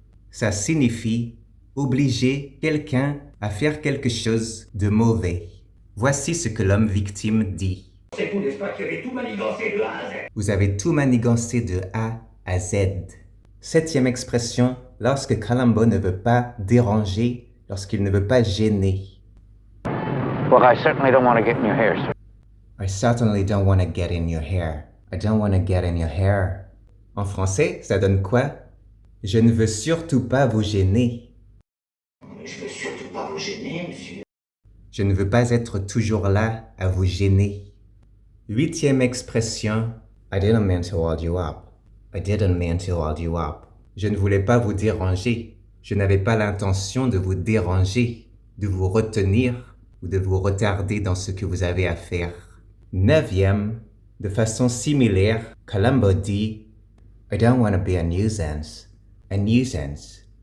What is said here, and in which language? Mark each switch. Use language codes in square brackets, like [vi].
[fr] Ça signifie obliger quelqu'un à faire quelque chose de mauvais. Voici ce que l'homme victime dit. C'est vous, n'est-ce pas, qui avez tout manigancé de A à Z? Vous avez tout manigancé de A à Z. Septième expression, lorsque Columbo ne veut pas déranger, lorsqu'il ne veut pas gêner. [en] Well, I certainly don't want to get in your hair, sir. I certainly don't want to get in your hair. I don't want to get in your hair. [fr] En français, ça donne quoi? Je ne veux surtout pas vous gêner. Je veux surtout pas vous gêner, monsieur. Je ne veux pas être toujours là à vous gêner. Huitième expression, [en] I didn't mean to hold you up. I didn't mean to hold you up. [fr] Je ne voulais pas vous déranger. Je n'avais pas l'intention de vous déranger, de vous retenir ou de vous retarder dans ce que vous avez à faire. Neuvième, de façon similaire, Columbo dit [en] I don't want to be a nuisance. A nuisance.